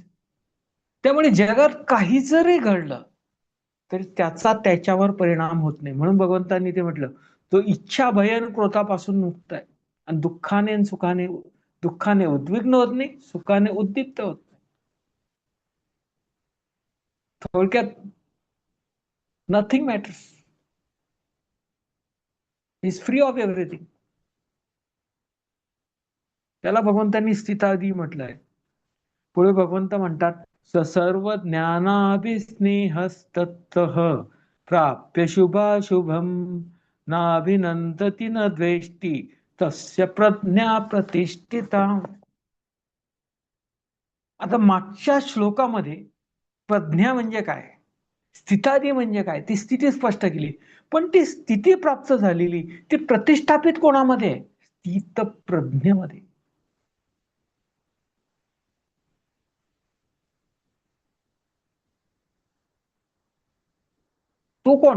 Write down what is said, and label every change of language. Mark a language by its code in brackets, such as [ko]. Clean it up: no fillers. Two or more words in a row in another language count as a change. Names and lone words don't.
[mr] त्यामुळे जगात काही जरी घडलं तरी त्याचा त्याच्यावर परिणाम होत नाही. म्हणून भगवंतांनी ते म्हटलं, तो इच्छा भयन क्रोधापासून मुक्त आहे आणि दुःखाने आणि सुखाने, दुःखाने उद्विग्न होत नाही, सुखाने उद्दीप्त होत नाही. [en] थोडक्यात nothing matters, is free of everything. [mr] त्याला भगवंतांनी स्थितादी म्हटलंय. पुढे भगवंत म्हणतात, [sa] स सर्व ज्ञानाभिस्नेहस्ततः प्राप्य शुभाशुभम नाभिनंदती न द्वेष्टी तस्य प्रज्ञा प्रतिष्ठिता. [mr] आता मागच्या श्लोकामध्ये प्रज्ञा म्हणजे काय, स्थितादी म्हणजे काय, ती स्थिती स्पष्ट केली. पण ती स्थिती प्राप्त झालेली ती प्रतिष्ठापित कोणामध्ये? स्थित प्रज्ञेमध्ये. तो कोण?